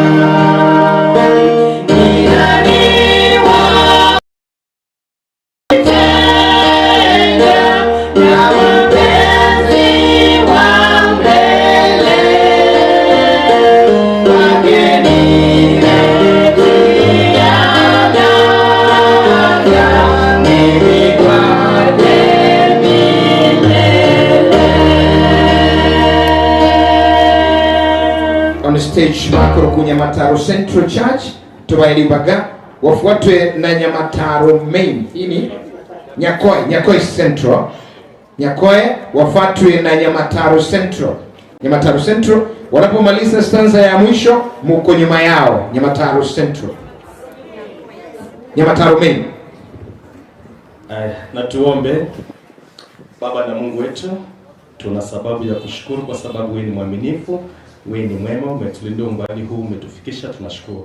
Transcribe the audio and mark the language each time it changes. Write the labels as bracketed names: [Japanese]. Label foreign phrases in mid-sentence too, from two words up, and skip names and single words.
[Swahili] Ni nani wa kutenga na wapenzi wa mbele wageni wekiana mimi kwake milele. On [Gusii] stage makoro ku Nyamataro Central Church tubairibaga, [Swahili] wafuatwe na Nyamataro Main. Hii ni Nyakoe Central. Nyakoe wafuatwe na Nyamataro Central. Nyamataro Central wanapomaliza stanza ya mwisho muko nyuma yao Nyamataro Central. Nyamataro Main. Na tuombe. Baba na Mungu wetu, tuna sababu ya kushukuru kwa sababu wewe ni mwaminifu, wewe ni mwema, umetulinda umbali huu, umetufikisha, tunashukuru.